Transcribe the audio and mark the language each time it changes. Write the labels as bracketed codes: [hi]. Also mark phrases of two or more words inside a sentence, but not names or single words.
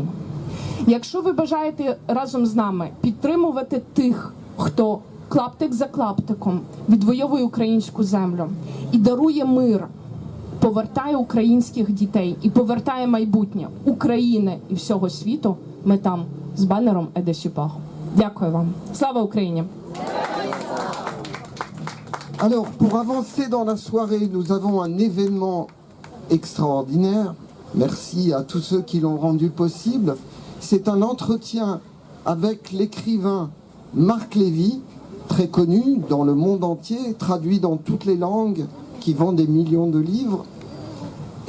[uk] Якщо ви бажаєте разом з нами підтримувати тих, хто клаптик за клаптиком відвоює українську землю і дарує мир, повертає українських дітей і повертає майбутнє України і всього світу, ми там з банером Aide de Support. Дякую вам. Слава Україні! [fr] Alors, pour avancer dans la soirée, nous avons un événement extraordinaire. Merci à tous ceux qui l'ont rendu possible. C'est un entretien avec l'écrivain Marc Lévy, très connu dans le monde entier, traduit dans toutes les langues, qui vend des millions de livres.